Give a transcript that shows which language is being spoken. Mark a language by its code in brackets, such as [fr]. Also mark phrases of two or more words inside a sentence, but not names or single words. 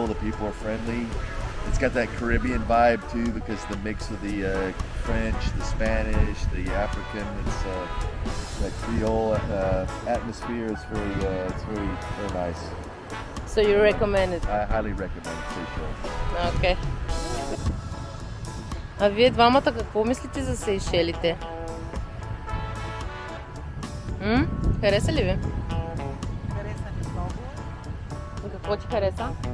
[en] The people are friendly. It's got that Caribbean vibe too, because the mix of the French, the Spanish, the African. It's that Creole atmosphere is it's very nice. So you recommend it? I highly recommend Seychelles. [bg] Окей. А вие двамата какво мислите за Сейшелите? Хареса ли ви? Хареса ми много. Какво ти хареса?